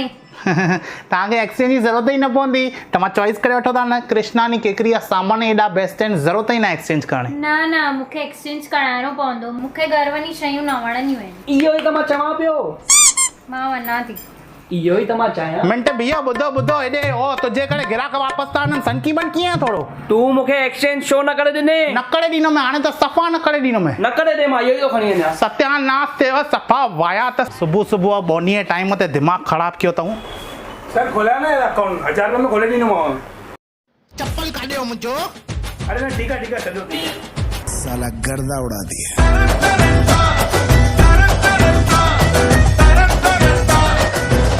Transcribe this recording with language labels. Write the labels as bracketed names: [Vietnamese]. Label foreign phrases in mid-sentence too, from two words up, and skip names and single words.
[Sindhi] तव्हांखे एक्सचेंज जी ज़रूरत ई न पवंदी त मां चॉइस करे वठो था न कृष्णानी केकरी जा सामान एॾा बेस्ट आहिनि ज़रूरत ई न एक्सचेंज करण न न मूंखे एक्सचेंज कराइणो पवंदो मूंखे घर वञी शयूं न वणंदियूं आहिनि इहो ई त मां चवां पियो मां वञा थी इहो ई त मां चाहियां मिंट बीहो ॿुधो हेॾे ओ तुंहिंजे करे ग्राहक वापसि था वञनि सनकी बन कीअं आहे थोरो तूं मूंखे एक्सचेंज छो न करे ॾिने न करे ॾींदुमि हाणे त सफ़ा न करे ॾींदुमि न करे ॾे मां इहो ई थो खणी वञा सत्यानाश थिएव सफ़ा वाया त सुबुह बोनीअ टाइम ते दिमाग़ु ख़राबु कयो अथऊं सर खोलायो ना यार अकाउंट 1000 रुपये में खोले ॾींदोमांव चप्पल काढियो मुंहिंजो [Hindi] अरे न ठीक है चलो साला गर्दा उड़ा दिया